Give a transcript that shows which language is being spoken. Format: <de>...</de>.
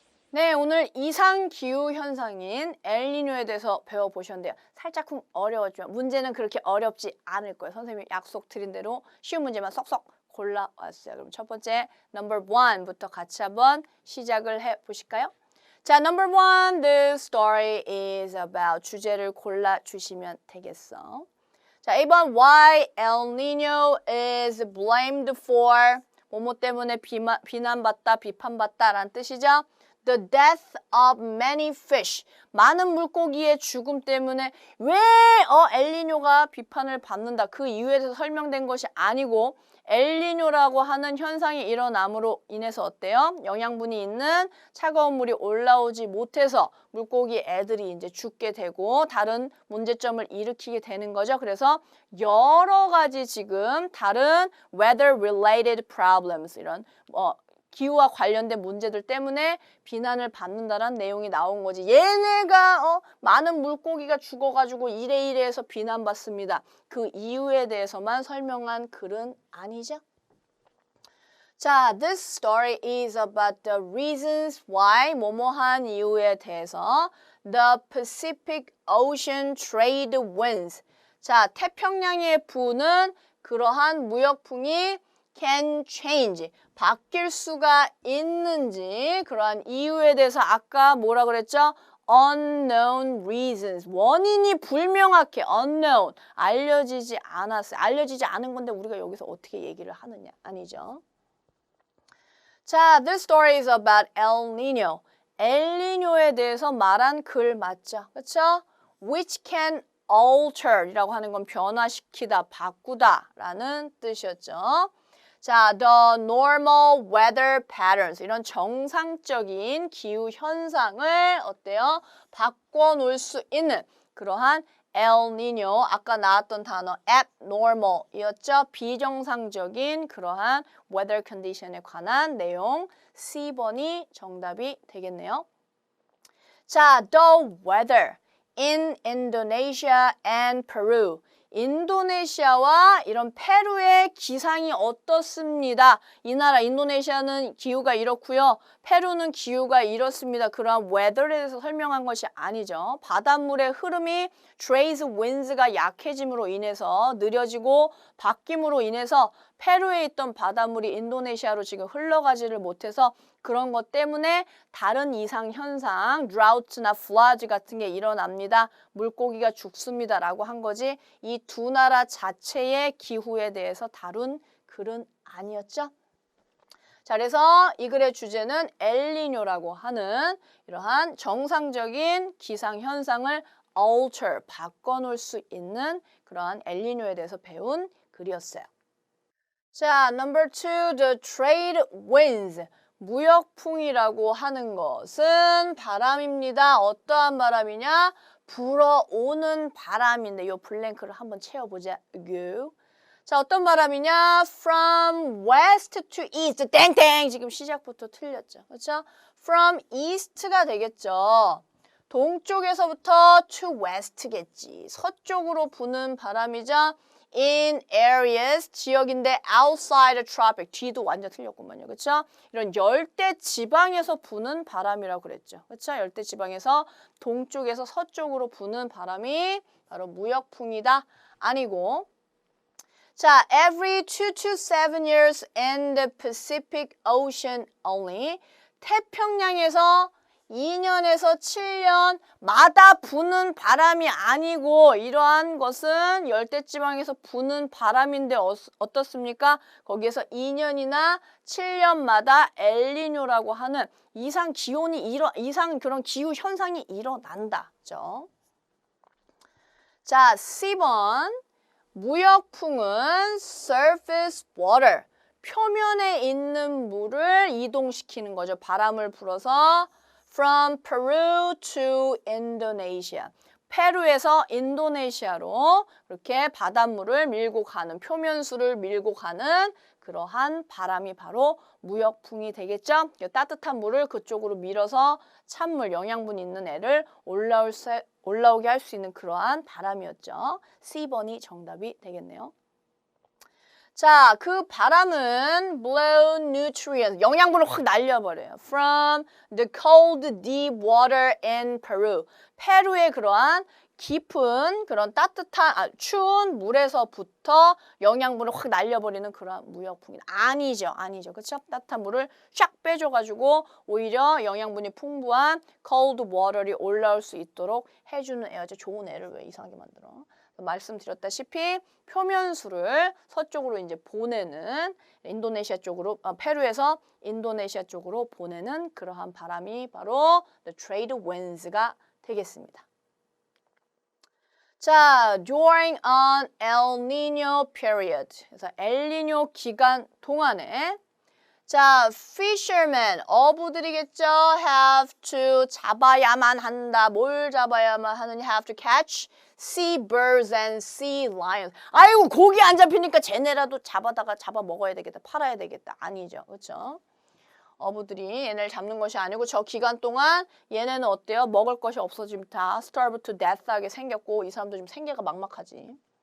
<ko>네, 오늘 이상기후현상인 엘니뇨에 대해서 배워보셨는데요. 살짝쿵 어려웠지만 문제는 그렇게 어렵지 않을 거예요. 선생님이 약속 드린 대로 쉬운 문제만 쏙쏙 골라왔어요. 그럼 첫 번째 number 1부터 같이 한번 시작을 해보실까요?</ko> <en>자, number 1, the story is about</en> <ko>주제를 골라주시면 되겠어. 자, 2번</ko> <en>why El Nino is blamed for</en> <ko>뭐뭐 때문에 비난받다, 비판받다 라는 뜻이죠.</ko> <en>The death of many fish.</en> <ko>많은 물고기의 죽음 때문에 왜 엘니뇨가 비판을 받는다. 그 이유에 대해서 설명된 것이 아니고 엘니뇨라고 하는 현상이 일어남으로 인해서 어때요? 영양분이 있는 차가운 물이 올라오지 못해서 물고기 애들이 이제 죽게 되고 다른 문제점을 일으키게 되는 거죠. 그래서 여러 가지 지금 다른</ko> <en>weather related problems</en> <ko>이런 기후와 관련된 문제들 때문에 비난을 받는다는 내용이 나온 거지. 얘네가 많은 물고기가 죽어가지고 이래 해서 비난받습니다. 그 이유에 대해서만 설명한 글은 아니죠.</ko> <en>자, this story is about the reasons why</en> <ko>뭐뭐한 이유에 대해서</ko> <en>the Pacific Ocean trade winds.</en> <ko>자, 태평양에 부는 그러한 무역풍이</ko> <en>can change.</en> <ko>바뀔 수가 있는지 그러한 이유에 대해서 아까 뭐라 그랬죠?</ko> <en>unknown reasons.</en> <ko>원인이 불명확해.</ko> <en>unknown.</en> <ko>알려지지 않았어요. 알려지지 않은 건데 우리가 여기서 어떻게 얘기를 하느냐. 아니죠.</ko> <en>자, this story is about El Nino.</en> <ko>엘니뇨에 대해서 말한 글 맞죠? 그렇죠?</ko> <en>Which can alter</en> <ko>이라고 하는 건 변화시키다, 바꾸다 라는 뜻이었죠. 자,</ko> <en>the normal weather patterns</en> <ko>이런 정상적인 기후 현상을 어때요? 바꿔놓을 수 있는 그러한 El Nino 아까 나왔던 단어 abnormal이었죠? 비정상적인 그러한 weather condition에 관한 내용 C번이 정답이 되겠네요.</ko> <en>자, the weather in Indonesia and Peru.</en> <ko>인도네시아와 이런 페루의 기상이 어떻습니다. 이 나라 인도네시아는 기후가 이렇고요. 페루는 기후가 이렇습니다. 그러한 weather에 대해서 설명한 것이 아니죠. 바닷물의 흐름이 trade winds가 약해짐으로 인해서 느려지고 바뀜으로 인해서 페루에 있던 바닷물이 인도네시아로 지금 흘러가지를 못해서 그런 것 때문에 다른 이상 현상, drought나 flood 같은 게 일어납니다. 물고기가 죽습니다. 라고 한 거지 이 두 나라 자체의 기후에 대해서 다룬 글은 아니었죠. 자, 그래서 이 글의 주제는 엘니뇨라고 하는 이러한 정상적인 기상 현상을 alter, 바꿔놓을 수 있는 그러한 엘니뇨에 대해서 배운 글이었어요.</ko> <en>자, number 2, the trade winds.</en> <ko>무역풍이라고 하는 것은 바람입니다. 어떠한 바람이냐? 불어오는 바람인데 이 블랭크를 한번 채워보자. 자, 어떤 바람이냐?</ko> <en>From west to east.</en> <ko>땡땡! 지금 시작부터 틀렸죠. 그렇죠?</ko> <en>From east</en> <ko>가 되겠죠. 동쪽에서부터</ko> <en>to west</en> <ko>겠지. 서쪽으로 부는 바람이자 in areas, 지역인데</ko> <en>outside the tropic,</en> <ko>뒤도 완전 틀렸구만요. 그렇죠? 이런 열대 지방에서 부는 바람이라고 그랬죠. 그렇죠? 열대 지방에서 동쪽에서 서쪽으로 부는 바람이 바로 무역풍이다. 아니고</ko> <en>자, every 2 to 7 years in the Pacific Ocean only.</en> <ko>태평양에서 2년에서 7년마다 부는 바람이 아니고 이러한 것은 열대지방에서 부는 바람인데 어떻습니까? 거기에서 2년이나 7년마다 엘니뇨라고 하는 이상 그런 기후 현상이 일어난다죠. 자, C번. 무역풍은</ko> <en>surface water.</en> <ko>표면에 있는 물을 이동시키는 거죠. 바람을 불어서</ko> <en>from Peru to Indonesia.</en> <ko>페루에서 인도네시아로 그렇게 바닷물을 밀고 가는, 표면수를 밀고 가는 그러한 바람이 바로 무역풍이 되겠죠. 따뜻한 물을 그쪽으로 밀어서 찬물, 영양분 있는 애를 올라오게 할 수 있는 그러한 바람이었죠. C번이 정답이 되겠네요. 자, 그 바람은</ko> <en>blow nutrients,</en> <ko>영양분을 확 날려버려요.</ko> <en>From the cold deep water in Peru.</en> <ko>페루의 그러한 깊은 그런 추운 물에서부터 영양분을 확 날려버리는 그런 무역풍이 아니죠. 그렇죠? 따뜻한 물을 쫙 빼줘가지고 오히려 영양분이 풍부한 cold water이 올라올 수 있도록 해주는 애. 아주 좋은 애를 왜 이상하게 만들어? 말씀드렸다시피 표면수를 서쪽으로 이제 보내는 인도네시아 쪽으로 페루에서 인도네시아 쪽으로 보내는 그러한 바람이 바로 the trade winds가 되겠습니다.</ko> <en>자, during an El Nino period.</en> <ko>그래서 엘니뇨 기간 동안에 자, fishermen, 어부들이겠죠.</ko> <en>have to</en> <ko>잡아야만 한다. 뭘 잡아야만 하느냐.</ko> <en>have to catch sea birds and sea lions.</en> <ko>아이고, 고기 안 잡히니까 쟤네라도 잡아다가 잡아 먹어야 되겠다. 팔아야 되겠다. 아니죠. 그렇죠? 어부들이 얘네를 잡는 것이 아니고 저 기간 동안 얘네는 어때요? 먹을 것이 없어지면 다 starve to death 하게 생겼고 이 사람도 좀 생계가 막막하지.</ko>